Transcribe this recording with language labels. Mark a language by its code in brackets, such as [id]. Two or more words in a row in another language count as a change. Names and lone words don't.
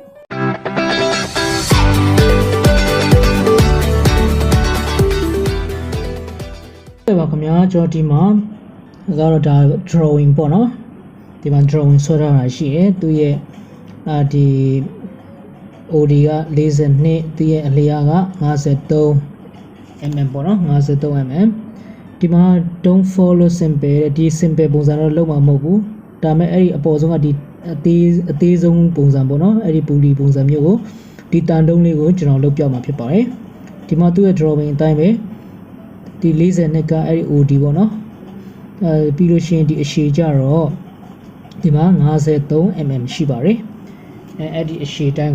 [my] ပါခင်ဗျာကျွန်တော်ဒီမှာကတော့ဒါ drawing ပေါ့နော်ဒီမှာ drawing ဆွဲထားတာရှိတယ်သူရဲ့ဒီ OD က42သူရဲ့အလျားက53 mm ပေါ့နော်53 mm ဒီမှာ [en] don't follow simple [my] ဒီ simple ပုံစံတော့လုံးဝမဟုတ်ဘူး ဒါပေမဲ့အဲ့ဒီအပေါ်ဆုံးကဒီအသေးဆုံးပုံစံပေါ့နော်အဲ့ဒီပူလီပုံစံမျိုးကိုဒီတန်တုံးလေးကိုကျွန်တော်လုပ်ပြမှာဖြစ်ပါတယ်ဒီမှာသူ့ရဲ့ drawing အတိုင်းပဲ ဒီ42ကအဲ့ဒီ OD ပေါ့နော်ပြီးလို့ရှိရင်ဒီအရှည်ကြတော့ဒီမှာ53 mm ရှိပါတယ်အဲ့ဒီအရှည်တိုင်း